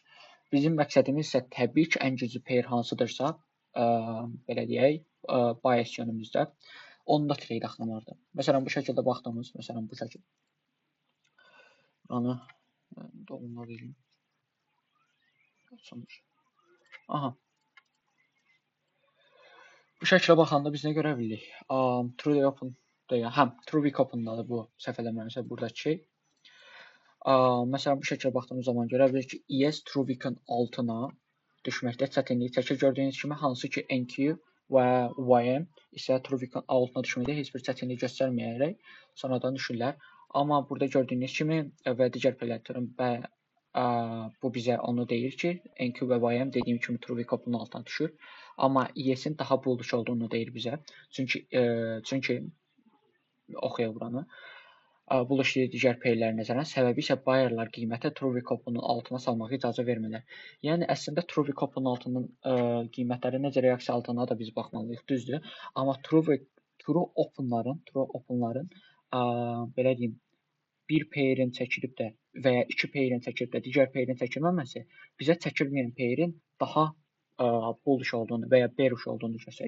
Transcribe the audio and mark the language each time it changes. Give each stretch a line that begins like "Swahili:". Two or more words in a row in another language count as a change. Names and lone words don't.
Azerbaijani: Bizim məqsədimiz isə təbii ki, ən güclü pair hansıdırsa, belə deyək, bias yönümüzdə onu da trade axtarmalıdır. Məsələn, bu şəkildə baxdığımız, məsələn, bu şəkil. Buranı dolma verim. Açılmış. Aha. Bu şəklə baxanda biz nə görə bilirik?
English: True day open
Azerbaijani: deyə,
English: true week open-dadır
Azerbaijani: bu səhv eləmirəmsə buradakı şey. Məsələn, bu şəklə baxdığımız zaman görə bilirik ki, ES
English: true week-in
Azerbaijani: altına düşməkdə çətinlik çəkir. Gördüyünüz kimi, hansı ki NQ və YM isə
English: true week-in
Azerbaijani: altına düşməkdə heç bir çətinlik göstərməyərək sonradan düşürlər. Amma burada gördüyünüz kimi və digər pairlərin bu bizə onu deyir ki, NQ və YM dediyim kimi
English: true week open-un
Azerbaijani: altına düşür. Amma ES-in daha bullish olduğunu deyir bizə. Çünki oxuyaq buranı. Bullish digər pairlər nəzərən, səbəbi isə buyerlar qiymətə
English: true week open-un
Azerbaijani: altına salmağa icazə vermirlər. Yəni əslində
English: true week open-un
Azerbaijani: altının qiymətləri necə reaksiya aldığına da biz baxmalıyıq, düzdür. Amma
English: true open-ların
Azerbaijani: belə deyim, bir pairin çəkilib də və ya iki pairin çəkilib də digər pairin çəkilməməsi bizə çəkilməyən pairin daha bullish olduğunu və ya bearish olduğunu göstərir.